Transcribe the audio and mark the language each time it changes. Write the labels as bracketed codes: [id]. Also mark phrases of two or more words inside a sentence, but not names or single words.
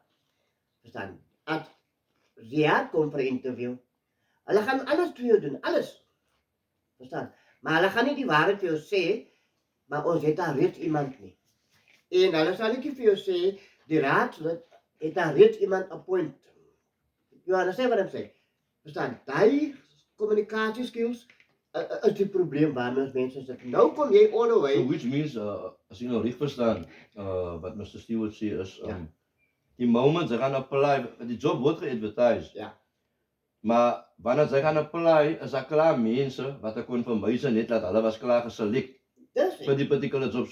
[af] Verstaan? As Ziad kom vir 'n interview, hulle gaan alles vir jou doen, alles. Verstaan? Maar hulle gaan nie die waarheid vir jou sê, maar ons het daar reeds iemand nie. En hulle sal nie vir jou sê, die raadslid het daar reeds iemand appoint. [en] You understand what I'm saying? [af] Verstaan? Die communicatie skills is die probleem waarmee ons mense sit. Nou kom jy [en] all the way. So which means, [af] as jy nou reg verstaan, wat Mr. Stewart sê is, die moment sy gaan apply, die job word ge-advertise. Ja. Maar wanneer sy gaan apply, is daar klaar mense wat ek kon verwys net dat hulle was klaar geselek vir die [en] particular job.